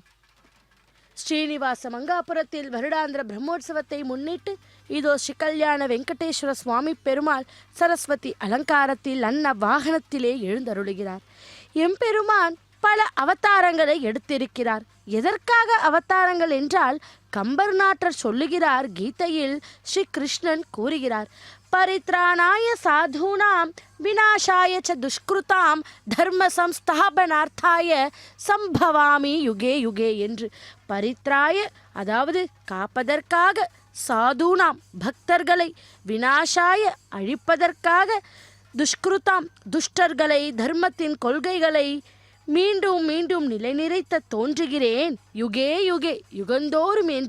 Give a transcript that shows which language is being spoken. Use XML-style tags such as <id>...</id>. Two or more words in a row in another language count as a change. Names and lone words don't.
<ta>ஸ்ரீனிவாச மங்காபுரத்தில் வருடாந்திர பிரம்மோற்சவத்தை முன்னிட்டு இதோ ஸ்ரீ கல்யாண வெங்கடேஸ்வர சுவாமி பெருமாள் சரஸ்வதி அலங்காரத்தில் அன்ன வாகனத்திலே எழுந்தருளுகிறார். எம்பெருமான் பல அவதாரங்களை எடுத்திருக்கிறார். எதற்காக அவதாரங்கள் என்றால் கம்பர் நாட்டர் சொல்லுகிறார். கீதையில் ஸ்ரீ கிருஷ்ணன் கூறுகிறார்,</ta> <sa>परित्राणाय साधूनां विनाशाय च दुष्कृतां धर्म संस्थापनार्थाय सम्भवामि युगे युगे</sa> <ta>என்று. பரித்ராய அதாவது காப்பதற்காக, சாதுனாம் பக்தர்களை, விநாசாய அழிப்பதற்காக, துஷ்கிருதாம் துஷ்டர்களை, தர்மத்தின் கொள்கைகளை மீண்டும் மீண்டும் நிலைநிறைத்த தோன்றுகிறேன்</ta> <sa>युगे युगे</sa> <ta>யுகந்தோறும் என்று.</ta>